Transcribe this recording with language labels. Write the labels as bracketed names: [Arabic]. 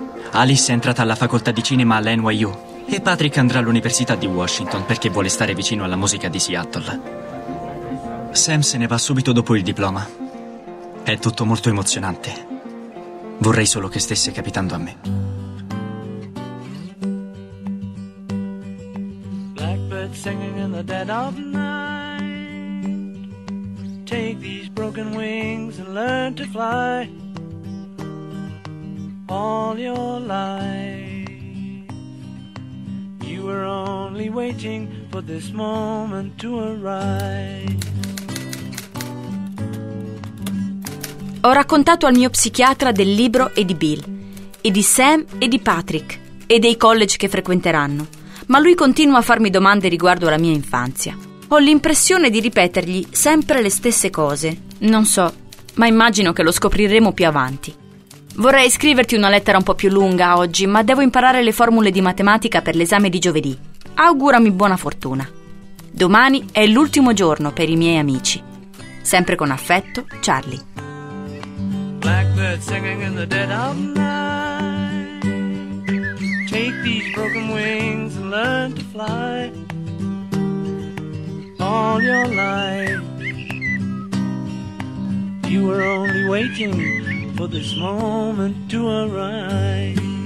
[Italian] Alice è entrata alla facoltà di cinema all'NYU e Patrick andrà all'università di Washington perché vuole stare vicino alla musica di Seattle. Sam se ne va subito dopo il diploma. È tutto molto emozionante. Vorrei solo che stesse capitando a me. [English] Blackbird singing in the dead of night. Take these broken wings and learn to fly. All your life you were only waiting for this moment to arrive. [Italian] Ho raccontato al mio psichiatra del libro e di Bill, e di Sam e di Patrick, e dei college che frequenteranno, ma lui continua a farmi domande riguardo alla mia infanzia. Ho l'impressione di ripetergli sempre le stesse cose, non so, ma immagino che lo scopriremo più avanti. Vorrei scriverti una lettera un po' più lunga oggi, ma devo imparare le formule di matematica per l'esame di giovedì. Augurami buona fortuna. Domani è l'ultimo giorno per i miei amici. Sempre con affetto, Charlie. [English] Blackbird singing in the dead of night. Take these broken wings and learn to fly. All your life you were only waiting for this moment to arrive.